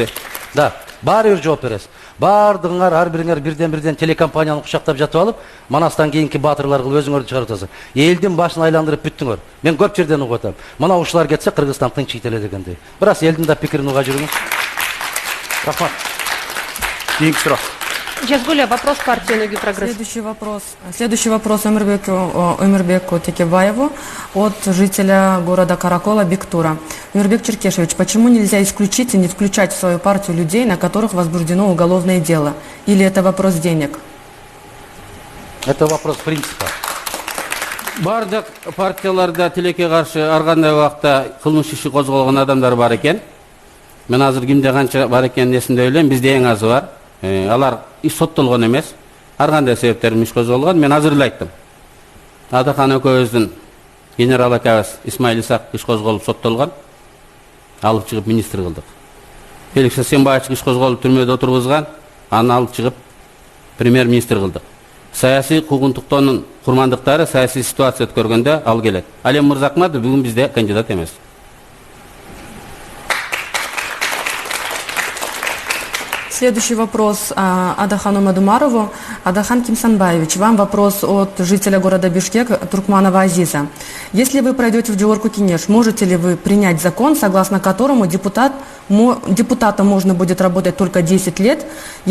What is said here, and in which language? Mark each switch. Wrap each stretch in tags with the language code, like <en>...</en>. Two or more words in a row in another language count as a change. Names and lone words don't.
<ky>Да, баары бир жооп бересиз. Бардыңар ар бириңер бирден телекомпанияны кучактап жатып алып, манастан кийинки баатырлар кылып өзүңөрдү чыгарып атасыз. Элдин башын айландырып бүттүңөр. Мен көп жерден угуп атам. Мына ушулар кетсе Кыргызстан тынчыйт эле дегендей. Бирок элдин да пикирин уга жүрүңүз. Рахмат. Кийинки суроо. Жазгуля,</ky> <ru>вопрос партии «Ноги прогресс». Следующий вопрос Өмүрбеку Текебаеву от жителя города Каракола Бектура. Өмүрбек Чиркешевич, почему нельзя исключить и не включать в свою партию людей, на которых возбуждено уголовное дело? Или это вопрос денег? Это вопрос принципа.</ru> <ky>Бардык партияларда тилекке каршы ар кандай убакта кылмыш иши козголгон адамдар бар экен. Мен азыр кимде канча бар экенин эсимде элем, бизде эң азы бар. Алар соттолгон эмес, ар кандай себептер менен иш козголгон. Мен азыр эле айттым. Адахан экөөбүздүн генерал акабыз Исмаил Исак иш козголуп соттолгон. Алып чыгып министр кылдык. Феликс Асенбаевич иш козголуп түрмөдө отургузган, аны алып чыгып премьер-министр кылдык. Саясий куугунтуктоонун курмандыктары саясий ситуация өткөргөндө ал келет. Алем Мырзахматов бүгүн бизде кандидат эмес.</ky> <ru>Следующий вопрос Адахану Мадумарову. Адахан Кимсанбаевич, вам вопрос от жителя города Бишкек Туркманова Азиза. Если вы пройдете в Джеорку Кинеш, можете ли вы принять закон, согласно которому депутатом можно будет работать только 10 лет?</ru>